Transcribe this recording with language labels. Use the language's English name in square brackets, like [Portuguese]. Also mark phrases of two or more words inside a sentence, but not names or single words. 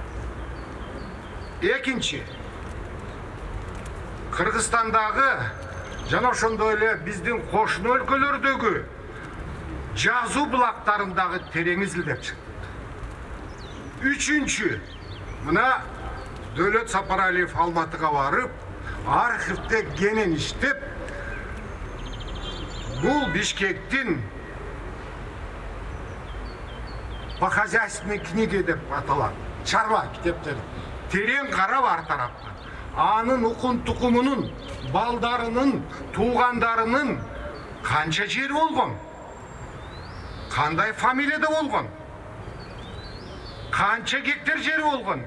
[Kyrgyz] Экинчи Кыргызстандагы жана ошондой эле биздин кошуна өлкөлөрдөгү жазуу булактарындагы терең изилдеп чыктык. Үчүнчү, мына Дөөлөт Сапаралиев Алматыга барып, архивде кенен иштеп, бул Бишкектин [Russian] по хозяйственной книге [Kyrgyz] деп аталат. Чарба китептер. Терең карап ар тараптан. Анын укун тукумунун, балдарынын, туугандарынын канча жери болгон? Кандай фамилияда болгон? Канча гектар жери болгон?